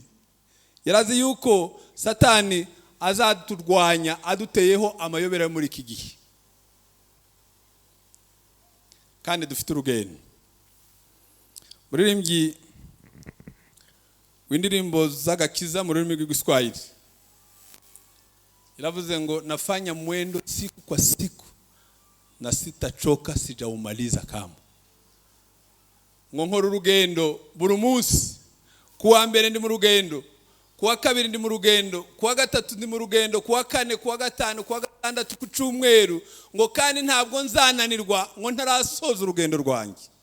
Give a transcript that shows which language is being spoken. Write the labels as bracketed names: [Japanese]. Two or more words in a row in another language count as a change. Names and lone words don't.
[Kinyarwanda] Yarazi yuko Satani azaturwanya aduteyeho amayobera yo muri iki gihe, kandi dufite urugendo. Muririmbyi w'indirimbo z'agakiza mu rurimi rw'Igiswahili iravuze ngo [Swahili] nafanya mwendo siku kwa siku na sitachoka sijaumaliza kamwe. [Kinyarwanda] Ngo nkora urugendo buri munsi, kuwa mbere ndi mu rugendo, kuwa kabiri ndi mu rugendo, kuwa gatatu ndi mu rugendo, kuwa kane, kuwa gatanu, kuwa gatandatu, ku cyumweru, ngo kandi ntabwo nzananirwa ngo ntarasoza urugendo rwanjye.